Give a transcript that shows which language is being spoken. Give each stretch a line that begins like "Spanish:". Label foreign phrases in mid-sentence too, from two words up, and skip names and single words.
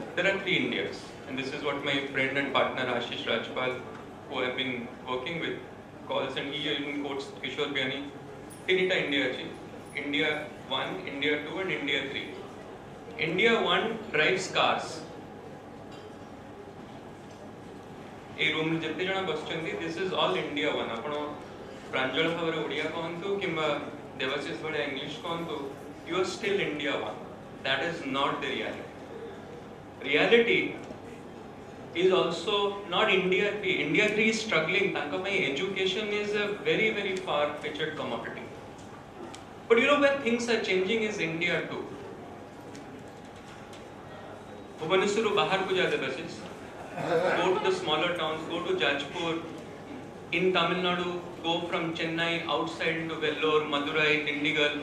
English: There are 3 Indias. And this is what my friend and partner Ashish Rajpal, who I've been working with, calls, and he even quotes Kishore Biani, Tinita India Chi. India 1, India 2 and India 3. India 1 drives cars.
Odia: ଏ ରୁମ ରେ ଯେତେ ଜଣ ବସିଛନ୍ତି,
English: This is all India 1.
Odia: ଆପଣ ପ୍ରାଞ୍ଜଳ ଭାବରେ ଓଡ଼ିଆ କହନ୍ତୁ କିମ୍ବା ଦେବାଶିଷ ଭଲେ ଇଂଲିଶ କହନ୍ତୁ,
English: You are still India 1. That is not the reality. Reality is also not India 3. India 3 is struggling.
Odia: ତାଙ୍କ ପାଇଁ
English: education is a very very far-fetched commodity. But you know where things are changing is India 2.
Odia: ଭୁବନେଶ୍ୱର ବାହାରକୁ ଯା ଦେବାଶିଷ.
English: Go to the smaller towns, go to Jajpur. In Tamil Nadu, go from Chennai outside into Vellore, Madurai, Dindigul.